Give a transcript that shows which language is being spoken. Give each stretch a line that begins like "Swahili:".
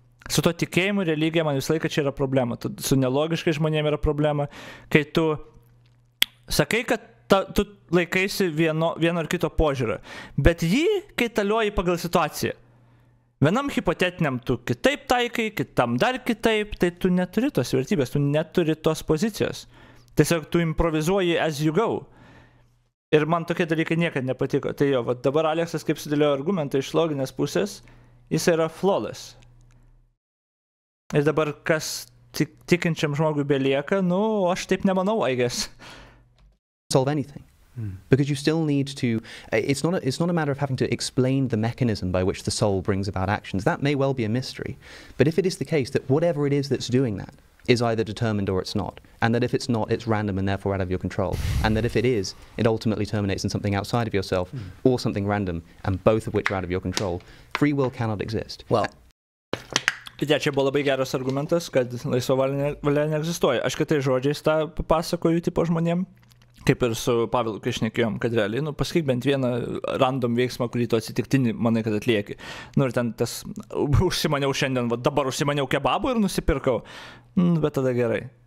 Lithuanian: Su to tikėjimu religija man visą laiką čia yra problema. Su nelogiškai žmonėm yra problema, kai tu sakai, kad tu laikaisi vieno ar kito požiūrio, bet jį kaitalioji pagal situaciją. Vienam hipotetiniam tu kitaip taikai, kitam dar kitaip, tai tu neturi tos vertybės, tu neturi tos pozicijos. Tiesiog tu improvizuoji
English: as you go.
Lithuanian: Ir man tokie dalykai niekad nepatiko. Tai jo, dabar Aleksas kaip sudėliojo argumentą iš loginės pusės, jis yra flawless. Ir dabar kas tikinčiam žmogui belieka, aš taip nemanau,
English: I guess. Solve anything. Because you still need to, it's not a matter of having to explain the mechanism by which the soul brings about actions. That may well be a mystery. But if it is the case that whatever it is that's doing that is either determined or it's not, and that if it's not, it's random and therefore out of your control, and that if it is, it ultimately terminates in something outside of yourself or something random, and both of which are out of your control, free will cannot exist. Well,
Lithuanian: Tai čia buvo labai geras argumentas, kad laisva valia neegzistuoja. Aš kitais žodžiais tą papasakoju tipo žmonėm, kaip ir su Pavelu, kai šnekėjom, kad realiai, pasakyk bent vieną random veiksmą, kurį tu atsitiktinį manai, kad atlieki. Ir ten tas, užsimaniau šiandien, dabar užsimaniau kebabų ir nusipirkau. Bet tada gerai.